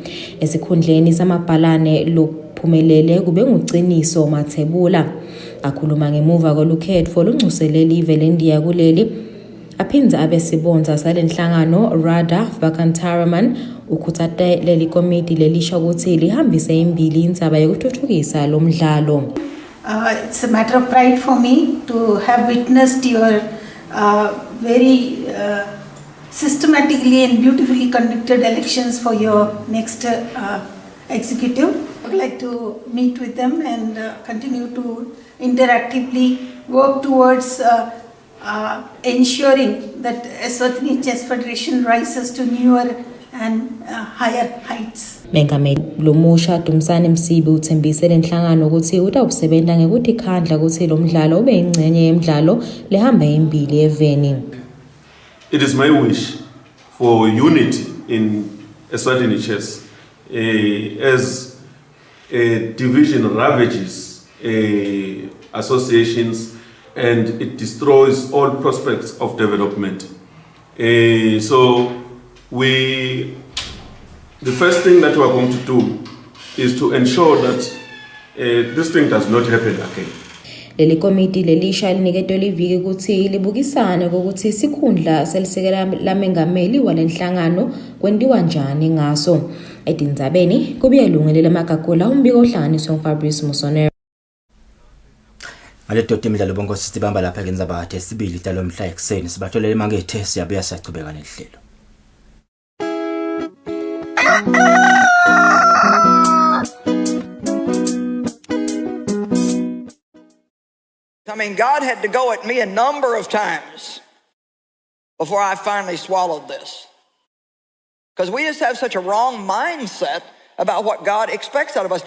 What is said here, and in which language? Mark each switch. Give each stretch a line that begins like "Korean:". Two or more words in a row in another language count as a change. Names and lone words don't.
Swati: Esikhundleni samabhalane lophumelele kube nguCiniso Mathebula. Akhuluma ngemuva kolukhetfo lunxusele live lendiya kuleli aphindze abe sibonza salenhlangano Radha Vakantaraman ukhutsate leli komiti lelisha ukuthi lihambise imbili indzaba yokuthuthukisa lo mdlalo.
English: It's a matter of pride for me to have witnessed your very systematically and beautifully conducted elections for your next executive. I would like to meet with them and continue to interactively work towards ensuring that Eswatini Chess Federation rises to newer and higher heights.
Swati: Mengameli lomusha Dumsane Msibi uthembise lenhlangano ukuthi utawusebenza ngekuthi khandla ukuthi lo mdlalo ube ingcenye yemidlalo lehamba imbili eveni.
English: It is my wish for unity in Eswatini chess as a division ravages associations and it destroys all prospects of development. So the first thing that we are going to do is to ensure that this thing does not happen again.
Swati: Leli komiti lelisha liniketwe liviki ukuthi libukisane ukuthi isikhundla selisekela lamengameli walenhlangano kwendiwa njani ngaso. Edindzabeni kubuye lungelele amagagola umbiko ohlanganiswe nguFabrice Musonero. Ngale dot imidlalo bonke sibamba lapha ke indzaba ethe sibili talo mhla ekseni sibatholele mangethe siyabuya siyachubeka nehlelo.
English: I mean, God had to go at me a number of times before I finally swallowed this. Because we just have such a wrong mindset about what God expects out of us.